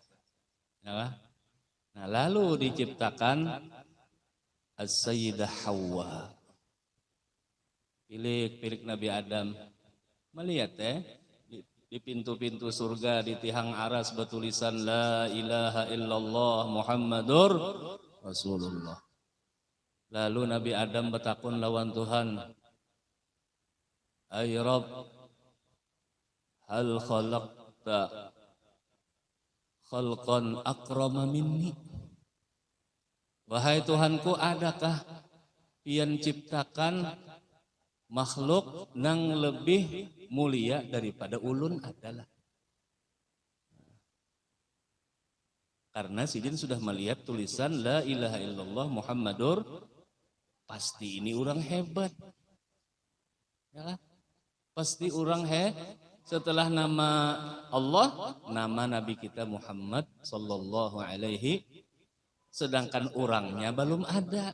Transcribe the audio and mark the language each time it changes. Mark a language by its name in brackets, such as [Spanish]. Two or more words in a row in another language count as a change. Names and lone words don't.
[Banjar] Ya, nah lalu diciptakan As-Sayyidah Hawa. Pilik Nabi Adam. Melihat di pintu-pintu surga di tiang aras bertulisan [Arabic] لا إله إلا الله محمد رسول الله. [Banjar] Lalu Nabi Adam bertakun lawan Tuhan, [Arabic] أي رب هل خلقت خلقا أكرم مني. [Banjar] Wahai Tuhanku, adakah pian ciptakan makhluk nang lebih mulia daripada ulun? Adalah. Karena sidin sudah melihat tulisan [Arabic] لا إله إلا الله محمد, [Banjar] pasti ini orang hebat. Ya, pasti orang setelah nama Allah, nama Nabi kita Muhammad [Arabic] صلى الله عليه, [Banjar] sedangkan orangnya belum ada.